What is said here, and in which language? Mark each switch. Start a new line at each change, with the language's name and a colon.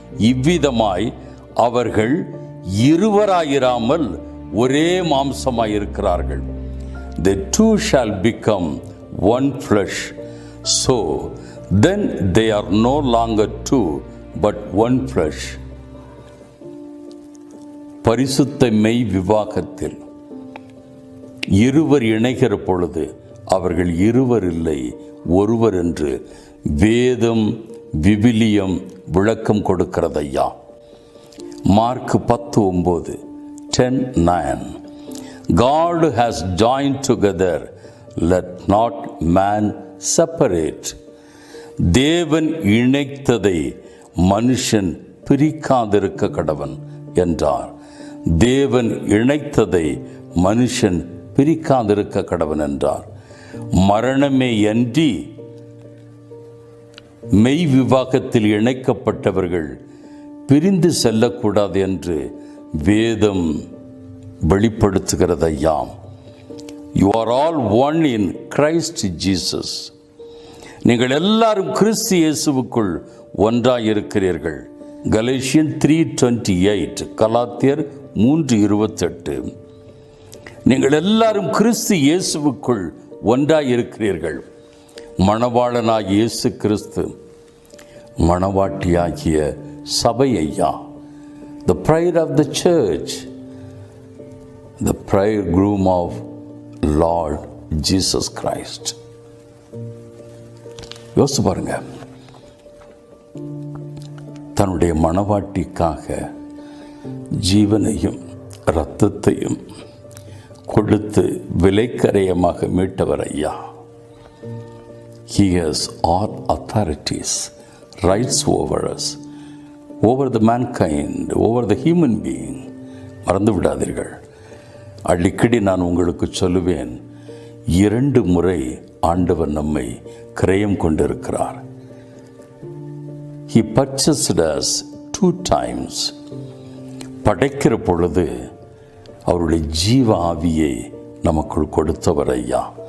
Tamil: இவ்விதமாய் அவர்கள் இருவராயிராமல் ஒரே மாம்சமாயிருக்கிறார்கள்.
English: The two shall become one flesh. So then they are no longer two, but one flesh.
Tamil: பரிசுத்த மெய் விவாகத்தில் இருவர் இணைகிற பொழுது அவர்கள் இருவர் இல்லை, ஒருவர் என்று வேதம் விவிலியம் விளக்கம் கொடுக்கிறதையா. Mark 10:9, 10:9.
English: God has joined together, let not man separate.
Tamil: தேவன் இணைத்ததை மனுஷன் பிரிக்காதிருக்க கடவன் என்றார். தேவன் இணைத்ததை மனுஷன் பிரிக்காதிருக்க கடவன் என்றார். மரணமே அன்றி மெய் விவாகத்தில் இணைக்கப்பட்டவர்கள் பிரிந்து செல்லக்கூடாது என்று வேதம் வெளிப்படுத்துகிறதையாம்.
English: You are all one in Christ Jesus.
Tamil: நீங்கள் எல்லாரும் கிறிஸ்து இயேசுவுக்குள் ஒன்றாயிருக்கிறீர்கள். கலேஷியன் 3:28, கலாத்தியர் 3:28. நீங்கள் எல்லாரும் கிறிஸ்து இயேசுவுக்குள் ஒன்றாயிருக்கிறீர்கள். மணவாளனாகிய இயேசு கிறிஸ்து, மணவாட்டியாகிய சபை ஐயா.
English: The bride of the church, the bridegroom of Lord Jesus Christ.
Tamil: யோசிச்சு பாருங்க, தன்னுடைய மணவாட்டிக்காக ஜீவனையும் இரத்தத்தையும் கொடுத்து விலைக்கரையமாக மீட்டவர் ஐயா.
English: He has all authorities, rights over us, over the mankind, over the human being.
Tamil: மறந்து விடாதீர்கள். அடிக்கடி நான் உங்களுக்கு சொல்லுவேன், 2 முறை ஆண்டவர் நம்மை கிரயம் கொண்டிருக்கிறார்.
English: He purchased us 2 times.
Tamil: படைக்கிற பொழுது அவருடைய ஜீவ ஆவியை நமக்குள் கொடுத்தவர் ஐயா.